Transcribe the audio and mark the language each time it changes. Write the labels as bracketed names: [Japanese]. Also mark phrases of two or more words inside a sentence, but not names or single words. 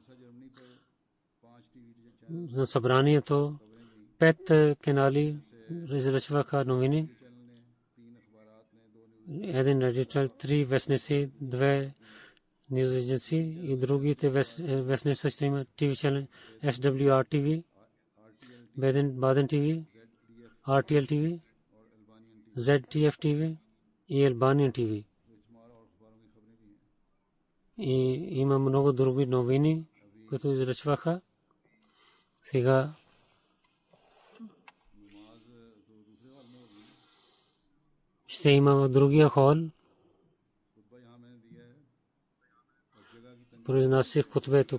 [Bulgarian] На събранието 5 канали излъчваха новини. Един редител, 3 вестници, 2 [English] news agency [Bulgarian] и другите вестници също има [English] TV channel, [Bulgarian] SWR TV, Baden TV, RTL TV ZTF TV и Albanian TV. И има много други новини, които излъчваха. Сега ще има в другия хол. Произнасях хутбе тук.